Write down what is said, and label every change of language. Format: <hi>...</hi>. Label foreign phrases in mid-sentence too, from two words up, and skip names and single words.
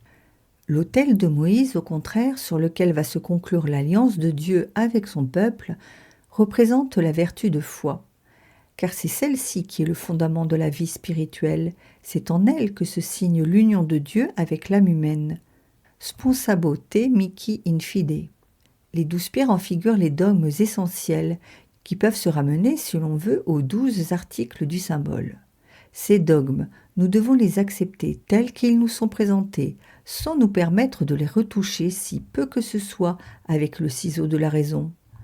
<fr>L'autel de Moïse, au contraire, sur lequel va se conclure l'alliance de Dieu avec son peuple, représente la vertu de foi, car c'est celle-ci qui est le fondament de la vie spirituelle, c'est en elle que se signe l'union de Dieu avec l'âme humaine.</fr> <la>Sponsabo te mihi in fide.</la> <fr>Les 12 pierres en figurent les dogmes essentiels, qui peuvent se ramener, si l'on veut, aux 12 articles du symbole. Ces dogmes, nous devons les accepter tels qu'ils nous sont présentés, sans nous permettre de les retoucher si peu que ce soit avec le ciseau de la raison.</fr>